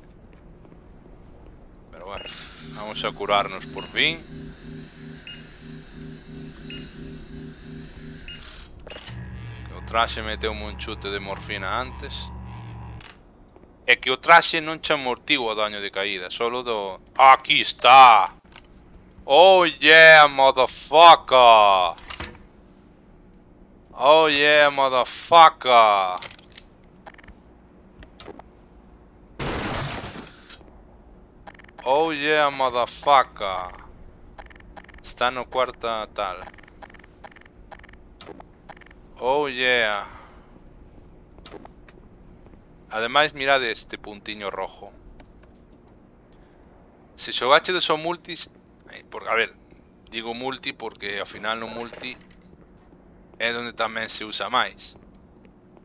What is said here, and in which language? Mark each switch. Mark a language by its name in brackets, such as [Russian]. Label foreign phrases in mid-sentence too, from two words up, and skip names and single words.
[Spanish] Pero bueno, vamos a curarnos por fin. [Galician] Que o traxe meteume un chute de morfina antes. É que o traxe non che amortigua o daño de caída, solo do... Aquí está! [English] Oh yeah, motherfucker! Oh yeah, motherfucker! Oh yeah, motherfucker! [Galician] Está no cuarta tal. [English] Oh yeah! [Galician] Ademais, mirade este puntiño rojo. Se xogache de só multis... A ver, digo multi porque ao final no multi é onde tamén se usa máis.